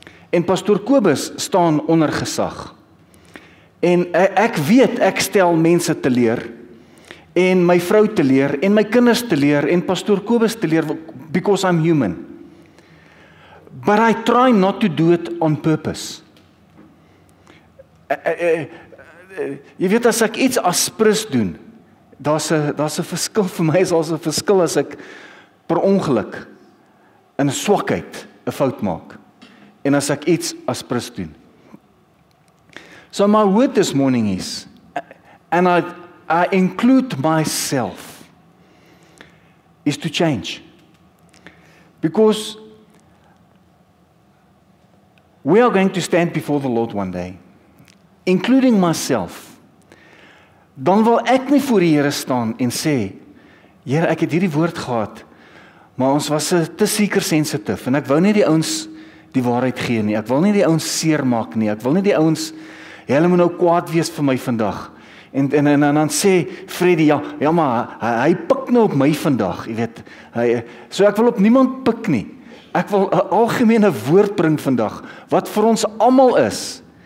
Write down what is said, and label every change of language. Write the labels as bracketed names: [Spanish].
[Afrikaans] En pastoor Kobus staan onder gesag. En ek weet ek stel mense teleur en my vrou teleur en my kinders teleur en pastoor Kobus teleur [English] because I'm human. But I try not to do it on purpose. [Afrikaans] Jy weet as ek iets aspres doen, daar's 'n verskil vir my, daar's 'n verskil as ek per ongeluk in swakheid 'n fout maak en as ek iets aspres doen. [English] So my word this morning is, and I include myself, is to change. Because we are going to stand before the Lord one day, including myself. [Afrikaans] Dan wil ek nie voor die Here staan en sê, Here, ek het hierdie woord gehad, maar ons was te seeker sensitive, en ek wou nie die ouens die waarheid gee nie, ek wil nie die ouens seermaak nie, ek wil nie die ouens, hulle moet nou kwaad wees vir my vandag, en dan sê Freddy, ja maar, hy pik nou op my vandag, jy weet, so ek wil op niemand pik nie, ek wil 'n algemene woord bring vandag, wat vir ons almal is.